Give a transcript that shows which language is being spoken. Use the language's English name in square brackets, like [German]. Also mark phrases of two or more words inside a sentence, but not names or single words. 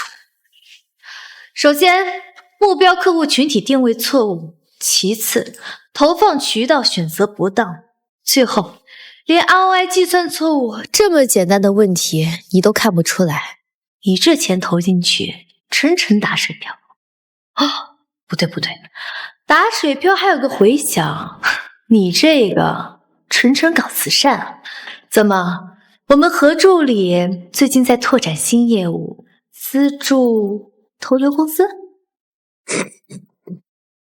[Chinese] 首先，目標客戶群體定位錯誤；其次，投放渠道選擇不當；最後，連 ROI 計算錯誤這麼簡單的問題你都看不出來，你這錢投進去，純純打水漂。哦，不對，打水漂還有個回響，你這個純純搞慈善啊？怎麼，我們何助理最近在拓展新業務，資助投流公司？